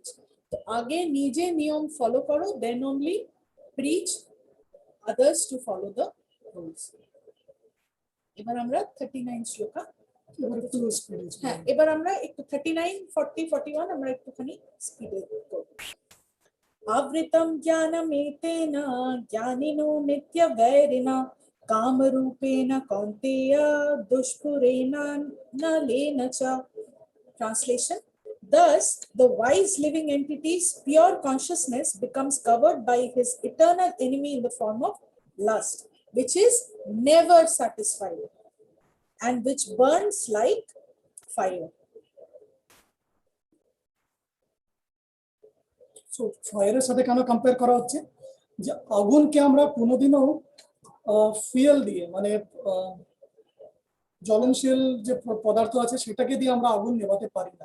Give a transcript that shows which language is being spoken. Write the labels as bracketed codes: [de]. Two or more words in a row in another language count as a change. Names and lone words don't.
[bn] তো আগে নিজে নিয়ম ফলো করো, [en] then only preach others to follow the rules. [bn] এবার আমরা 39 শ্লোকা, এবার একটু স্পিড। হ্যাঁ এবার আমরা একটু 39, 40, 41 আমরা একটুখানি স্পিডে করব। [sa] आवृतं ज्ञानमेतेन ज्ञानिनो नित्यवैरिणा कामरूपेण कौन्तेय दुष्पुरेणानलेन च। [en] Translation: Thus, the wise living entity's pure consciousness becomes covered by his eternal enemy in the form of lust, which is never satisfied and which burns like fire. [bn] সো ফায়ারের সাথে কেন কম্পেয়ার করা হচ্ছে, যে আগুনকে আমরা কোনোদিনও ফুয়েল দিয়ে, মানে জ্বলনশীল যে পদার্থ আছে সেটাকে দিয়ে আমরা আগুন নেভাতে পারি না।